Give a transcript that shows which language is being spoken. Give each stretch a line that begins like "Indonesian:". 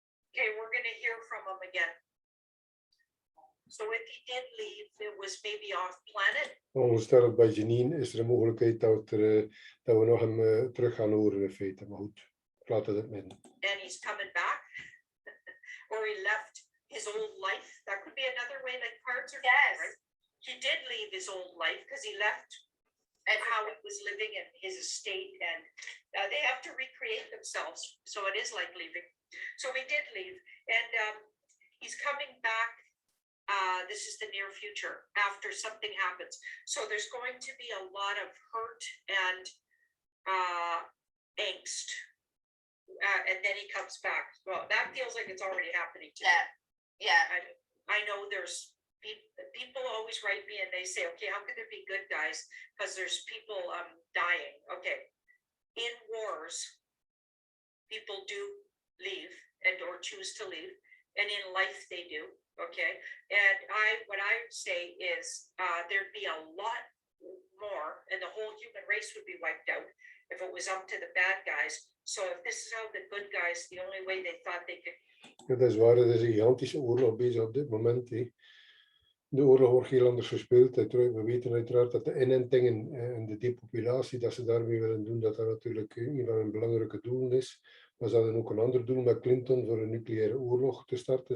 English: Okay, we're going to hear from him again. So if he did leave, it was maybe off planet.
Dutch: Ongestellig bij Janine is er een mogelijkheid dat we nog hem terug gaan horen in feite. Maar goed, laten we het midden.
English: And he's coming back. Or he left his old life. That could be another way that cards are. Yes. Right? He did leave his old life because he left and how he was living in his estate, and they have to recreate themselves. So it is like leaving. So he did leave, and he's coming back This is the near future after something happens. So there's going to be a lot of hurt and angst. And then he comes back. Well, that feels like it's already happening to me. Yeah. I know there's people always write me and they say, okay, how could there be good guys? Because there's people dying. Okay. In wars, people do leave and or choose to leave. And in life they do. Okay. And what I say is there'd be a lot more and the whole human race would be wiped out if it was up to the bad guys. So if this is how the good guys, the only way they thought they could.
Dutch: Ja, dat is waar, er is een gigantische oorlog bezig op dit moment. De oorlog wordt heel anders gespeeld. We weten uiteraard dat de inentingen en de depopulatie, dat ze daarmee willen doen, dat natuurlijk een van hun belangrijke doelen is. Maar ze hadden ook een ander doel met Clinton voor een nucleaire oorlog te starten.